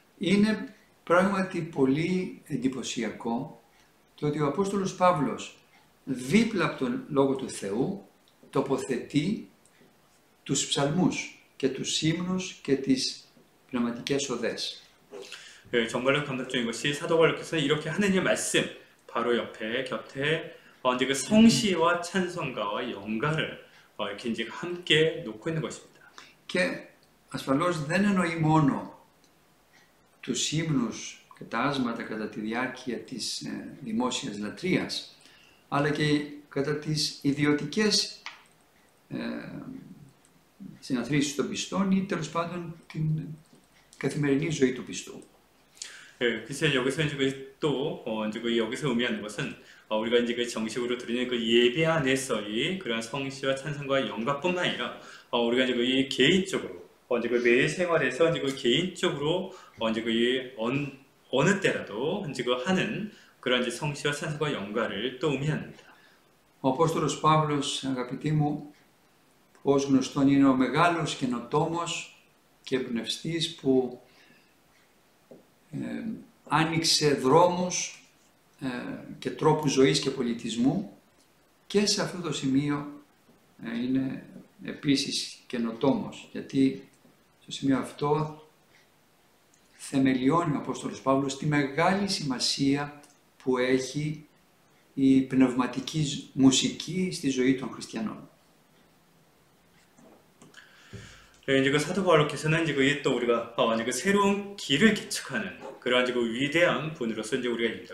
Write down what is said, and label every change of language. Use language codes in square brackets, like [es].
[el] Είναι πράγματι πολύ εντυπωσιακό το ότι ο Απόστολος Παύλος δίπλα από τον Λόγο του Θεού τοποθετεί τους ψαλμούς και τους ύμνους και τις πνευματικές οδές. [ko] 정말로 감동적인 것이 사도 바울께서 이렇게 하느님의 말씀 바로 곁에 이제 그 성시와 찬송가와 영가를 이렇게 이제 함께 놓고 있는 것입니다. [el] Και ασφαλώς δεν εννοεί μόνο τους ύμνους και τα άσματα κατά τη διάρκεια της δημόσιας λατρείας, αλλά και κατά τις ιδιωτικές συναθρήσεις των πιστών ή τέλος πάντων την καθημερινή ζωή του πιστού. [ko] 그래서 여기서 이제 또 이제 여기서 의미하는 것은 우리가 이제 그 정식으로 드리는 그 예배 안에서의 그런 성시와 찬송과 영가뿐만 아니라 우리가 이제 이 개인적으로 이제 그 매일 생활에서 이제 그 개인적으로 이제 그 어느 때라도 이제 그 하는 그런 이제 성시와 찬송과 영가를 또 의미합니다. [el] Ο Απόστολος Παύλος, αγαπητοί μου, ως γνωστόν είναι ο μεγάλος καινοτόμος και εμπνευστής που άνοιξε δρόμους και τρόπους ζωής και πολιτισμού και σε αυτό το σημείο είναι επίσης καινοτόμος, γιατί στο σημείο αυτό θεμελιώνει ο Απόστολος Παύλος τη μεγάλη σημασία που έχει η πνευματική μουσική στη ζωή των χριστιανών. [ko] 이제 그 사도 바울께서는 이제 또 우리가 이제 그 새로운 길을 개척하는 그러한 이제 그 위대한 분으로서 이제 우리가 입니다.